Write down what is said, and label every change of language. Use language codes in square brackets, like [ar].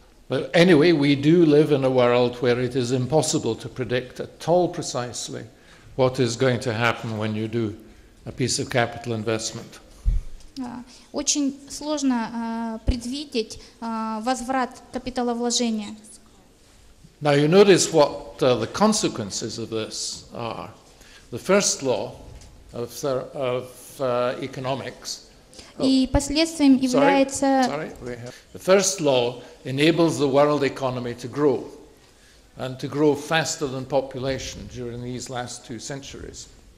[en] But anyway, we do live in a world where it is impossible to predict at all precisely what is going to happen when you do a piece of capital investment. [ru] Очень сложно предвидеть возврат капиталовложения. [en] Now you notice what the consequences of this are. The first law of economics. [ru] И последствием является. [en] The first law enables the world economy to grow, and to grow faster than population during these last 2 centuries.